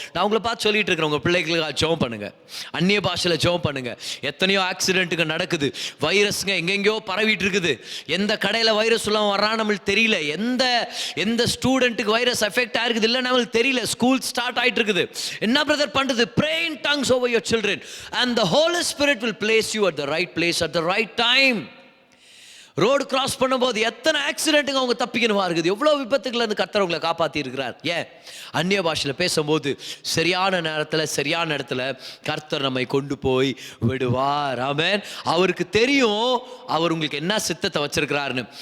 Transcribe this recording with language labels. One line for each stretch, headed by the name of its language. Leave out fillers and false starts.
Tamil: நான் உங்களை பார்த்து சொல்லிட்டு இருக்கிறேன், உங்க பிள்ளைகளுக்காக ஜெபம் பண்ணுங்க, அந்நிய பாஷையில ஜெபம் பண்ணுங்க. எத்தனையோ ஆக்சிடென்ட்டுங்க நடக்குது, வைரஸ்ங்க எங்கெங்கயோ பரவிட்டு இருக்குது. எந்த கடையில வைரஸ் எல்லாம் வர்றான்னு நம்மளுக்கு தெரியல, எந்த ஸ்டூடெண்ட்டுக்கு வைரஸ் எஃபெக்ட் ஆயிருக்குது இல்ல நம்மளுக்கு தெரியல. ஸ்கூல் ஸ்டார்ட் ஆயிட்டு இருக்குது. என்ன பிரதர் பண்றது?
English: Pray in tongues over your children and the Holy Spirit will place you at the right place at the right time.
Tamil: Road cross பண்ணும்போது எத்தனை ஆக்சிடென்ட்டுங்க அவங்க தப்பிக்கணுமா இருக்குது. எவ்வளோ விபத்துக்கள் இருந்து கர்த்தர் உங்களை காப்பாற்றி இருக்கிறார். ஏன்? அந்நிய பாஷையில் பேசும்போது சரியான நேரத்தில் சரியான இடத்துல கர்த்தர் நம்மை கொண்டு போய் விடுவார். ஆமென். அவருக்கு தெரியும் அவர் உங்களுக்கு என்ன சித்தத்தை வச்சிருக்கிறாருன்னு.